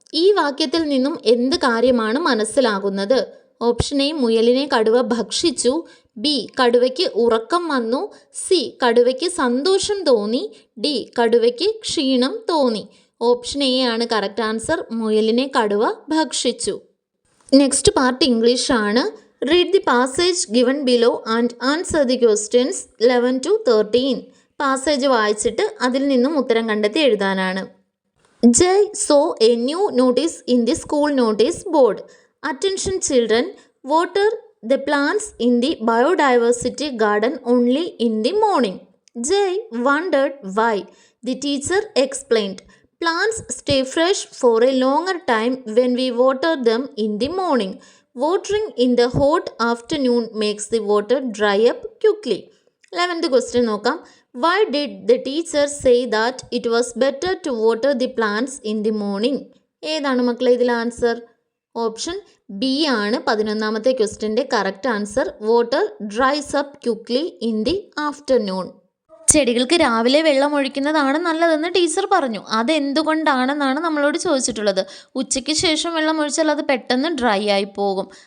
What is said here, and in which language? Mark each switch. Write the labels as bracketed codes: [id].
[ml] ഈ വാക്യത്തിൽ നിന്നും എന്ത് കാര്യമാണ് മനസ്സിലാകുന്നത്? ഓപ്ഷൻ എ മുയലിനെ കടുവ ഭക്ഷിച്ചു, ബി കടുവയ്ക്ക് ഉറക്കം വന്നു, സി കടുവയ്ക്ക് സന്തോഷം തോന്നി, ഡി കടുവയ്ക്ക് ക്ഷീണം തോന്നി. ഓപ്ഷൻ എ ആണ് കറക്റ്റ് ആൻസർ, മുയലിനെ കടുവ ഭക്ഷിച്ചു. നെക്സ്റ്റ് പാർട്ട് ഇംഗ്ലീഷ് ആണ്. [en] Read the passage given below and answer the questions 11 to 13. [ml] Passage വായിച്ചിട്ട് അതിൽ നിന്നും ഉത്തരം കണ്ടെത്തി എഴുതാനാണ്. [en] Jay saw a new notice in the school notice board. Attention children, water the plants in the biodiversity garden only in the morning. Jay wondered why. The teacher explained, plants stay fresh for a longer time when we water them in the morning. Watering in the hot afternoon makes the water dry up quickly. 11th question [ml] നോക്കാം. [en] Why did the teacher say that it was better to water the plants in the morning? [ml] ഏതാണ് മക്കളെ ഇതിൽ answer? Option B ആണ് 11ാമത്തെ ക്വസ്റ്റ്യൻ്റെ correct answer. [en] Water dries up quickly in the afternoon. [ml] ചെടികൾക്ക് രാവിലെ വെള്ളം ഒഴിക്കുന്നതാണ് നല്ലതെന്ന് teacher പറഞ്ഞു. അതെന്തുകൊണ്ടാണെന്നാണ് നമ്മളോട് ചോദിച്ചിട്ടുള്ളത്. ഉച്ചയ്ക്ക് ശേഷം വെള്ളം ഒഴിച്ചാൽ അത് പെട്ടെന്ന് ഡ്രൈ ആയി പോകും.